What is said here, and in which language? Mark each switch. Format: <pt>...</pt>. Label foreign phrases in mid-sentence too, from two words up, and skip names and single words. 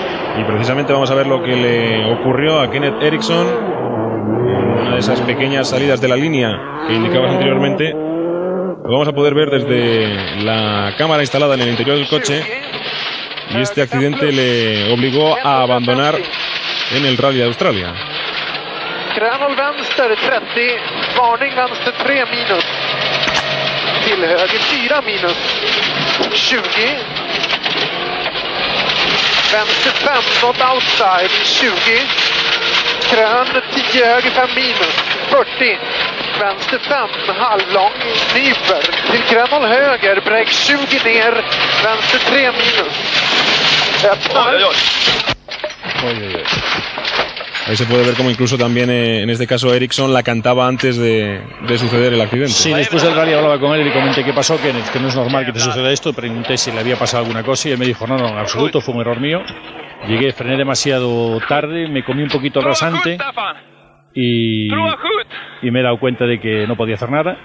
<es>Y precisamente vamos a ver lo que le ocurrió a Kenneth Ericsson, una de esas pequeñas salidas de la línea que indicabas anteriormente. Lo vamos a poder ver desde la cámara instalada en el interior del coche, y este accidente le obligó a abandonar en el Rally de Australia.</es> <sv>Granol vänster 30, varning vänster 3 minus. till höger 4 minus 20. Vänster 5</sv> <en>not outside</en> <sv>20. Krön 10 höger 5 minus 40. Vänster 5 halvlång nyper till krön 0 höger break 20 ner. Vänster 3 minus. Öppnar.</sv> <es>Ahí se puede ver como incluso también en este caso Ericsson la cantaba antes de suceder el accidente. Sí, después del rally hablaba con él y le comenté qué pasó, que no es normal que te suceda esto. Pregunté si le había pasado alguna cosa y él me dijo, no, en absoluto, fue un error mío. Llegué, frené demasiado tarde, me comí un poquito rasante y me he dado cuenta de que no podía hacer nada.</es>